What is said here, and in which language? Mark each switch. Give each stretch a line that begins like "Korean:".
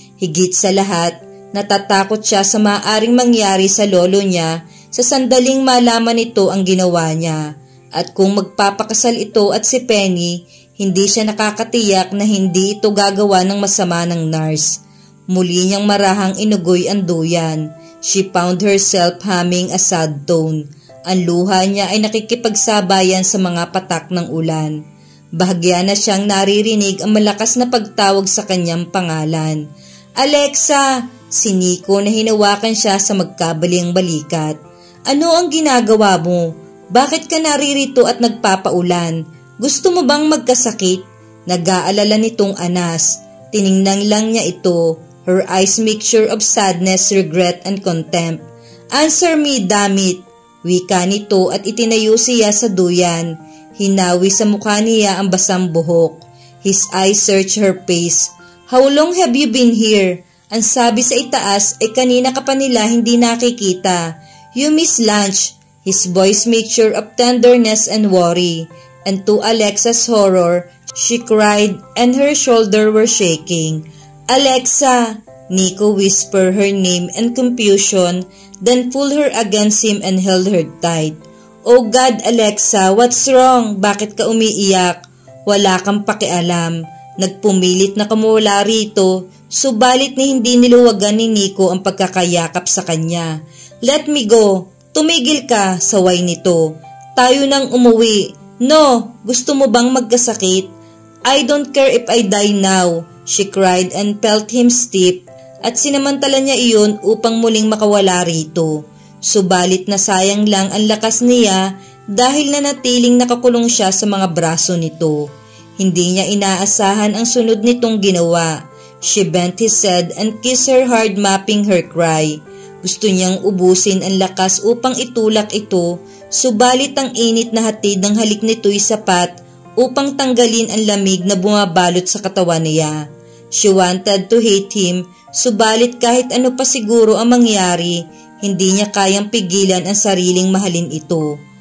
Filipino: Higit sa lahat, natatakot siya sa maaaring mangyari sa lolo niya sa sandaling malaman ito ang ginawa niya. At kung magpapakasal ito at si Penny, hindi siya nakakatiyak na hindi ito gagawa ng masama ng nurse. Muli niyang marahang inugoy ang duyan.
English: She found herself humming a sad tone.
Filipino: Ang luha niya ay nakikipagsabayan sa mga patak ng ulan. Bahagya na siyang naririnig ang malakas na pagtawag sa kanyang pangalan. Alexa! Si Nico na hinawakan siya sa magkabaling balikat. Ano ang ginagawa mo? Bakit ka naririto at nagpapaulan? Gusto mo bang magkasakit? Nag-aalala nitong anas. Tiningnan lang niya ito.
English: Her eyes mixture of sadness, regret, and contempt. Answer me, dammit!
Filipino: Wika nito at itinayo siya sa duyan. Hinawi sa mukha niya ang basang buhok.
English: His eyes searched her face. How long have you been here?
Filipino: Ang sabi sa itaas ay kanina ka pa nila hindi nakikita.
English: You miss lunch. His voice mixture of tenderness and worry. And to Alexa's horror, she cried and her shoulders were shaking. Alexa! Nico whispered her name in confusion, then pulled her against him and held her tight. Oh God, Alexa, what's wrong?
Filipino: Bakit ka umiiyak? Wala kang pakialam. Nagpumilit na kumula rito, subalit ni hindi niluwagan ni Nico ang pagkakayakap sa kanya.
English: Let me go.
Filipino: Tumigil ka, saway nito. Tayo nang umuwi. No, gusto mo bang magkasakit? I don't care if I die now, she cried and felt him stiff at sinamantala niya iyon upang muling makawala rito. Subalit nasayang lang ang lakas niya dahil nanatiling nakakulong siya sa mga braso nito. Hindi niya inaasahan ang sunod nitong ginawa.
English: She bent his head and kissed her hard, mapping her cry.
Filipino: Gusto niyang ubusin ang lakas upang itulak ito, subalit ang init na hatid ng halik nito'y sapat upang tanggalin ang lamig na bumabalot sa katawan niya.
English: She wanted to hate him,
Filipino: subalit kahit ano pa siguro ang mangyari, hindi niya kayang pigilan ang sariling mahalin ito.